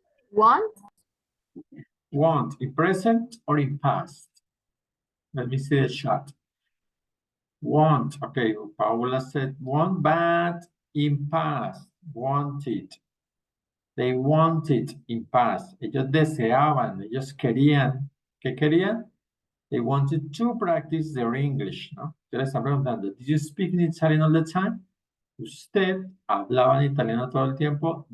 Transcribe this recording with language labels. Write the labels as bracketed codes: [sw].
[en] Want? want in present or in past. Let me see the shot. Want, okay, Paula said want, but in past, wanted. They wanted in past. [es] Ellos deseaban, ellos querían. ¿Qué querían? [en] They wanted to practice their English, ¿no? [es] Yo les estaba preguntando, [en] did you speak in Italian all the time? [es] Usted hablaba en italiano todo el tiempo?